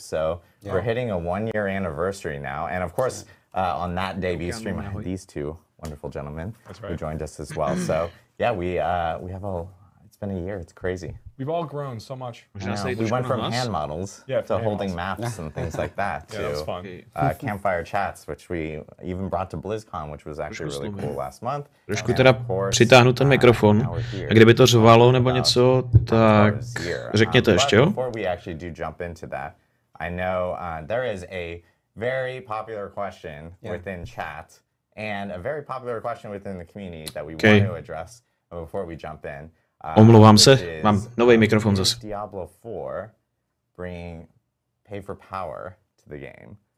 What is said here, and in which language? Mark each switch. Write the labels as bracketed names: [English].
[English] So we're hitting a 1-year anniversary now. And of course, on that debut stream, I had these two wonderful gentlemen who joined us as well. So yeah, we have it's been a year. It's crazy. We've all grown so much. We went from hand models to holding maps and things like that to campfire chats, which we even brought to BlizzCon, which was actually really cool last month. [Czech] Trošku teda přitáhnu ten mikrofon. A kdyby to řvalo nebo něco, tak řekněte ještě, jo? [English] Before we actually do jump into that, I know there is a very popular question within chat and a very popular question within the community that we want to address before we jump in. [Czech] Omlouvám se, mám nový mikrofon zase. [English] Diablo IV bringing pay for power to the game.